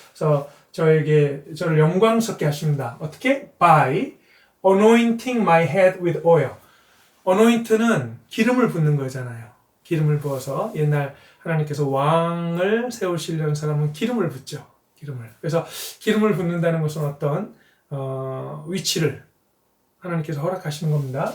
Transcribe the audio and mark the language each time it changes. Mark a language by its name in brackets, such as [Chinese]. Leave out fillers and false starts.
[Korean] 그래서 저를 영광스럽게 하십니다. 어떻게? [English] By anointing my head with oil. [Korean] anoint는 기름을 붓는 거잖아요. 기름을 부어서 옛날 하나님께서 왕을 세우시려는 사람은 기름을 붓죠. 기름을. 그래서 기름을 붓는다는 것은 어떤 위치를 하나님께서 허락하시는 겁니다.